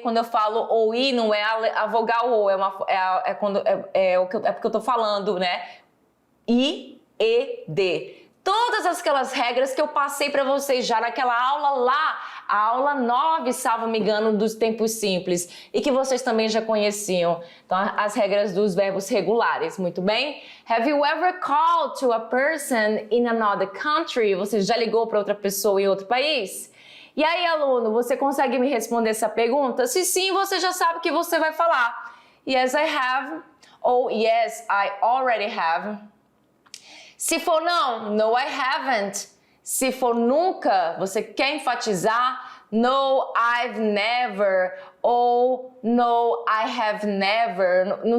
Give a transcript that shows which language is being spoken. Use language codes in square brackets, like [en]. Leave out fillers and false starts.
[pt] Quando eu falo o I, não é a vogal O, é porque eu tô falando, né? I, E, D. Todas aquelas regras que eu passei para vocês já naquela aula lá, a aula 9, salvo me engano, dos tempos simples, e que vocês também já conheciam. Então, as regras dos verbos regulares, muito bem? [en] Have you ever called to a person in another country? [pt] Você já ligou para outra pessoa em outro país? E aí, aluno, você consegue me responder essa pergunta? Se sim, você já sabe o que você vai falar. [en] Yes, I have, ou yes, I already have. [pt] Se for não, [en] no, I haven't. [pt] Se for nunca, você quer enfatizar [en] no, I've never, [pt] ou [en] no, I have never.